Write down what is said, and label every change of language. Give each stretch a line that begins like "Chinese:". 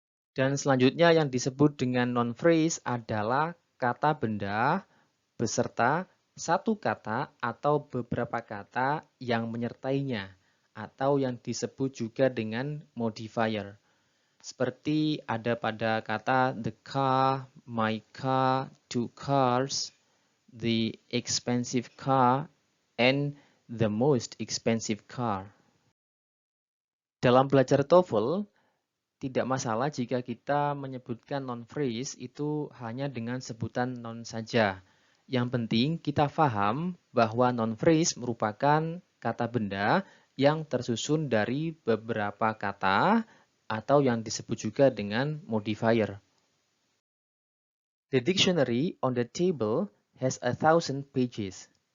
Indonesian: Dan selanjutnya yang disebut dengan non-phrase adalah kata benda beserta satu kata atau beberapa kata yang menyertainya, atau yang disebut juga dengan modifier. Seperti ada pada kata
English: the car, my car, two cars, the expensive car,
Indonesian: and the most expensive car. Dalam belajar TOEFL, tidak masalah jika kita menyebutkan non-phrase itu hanya dengan sebutan noun saja. Yang penting kita paham bahwa non-phrase merupakan kata benda yang tersusun dari beberapa kata atau yang disebut juga dengan modifier.
English: The dictionary on the table has 1,000 pages.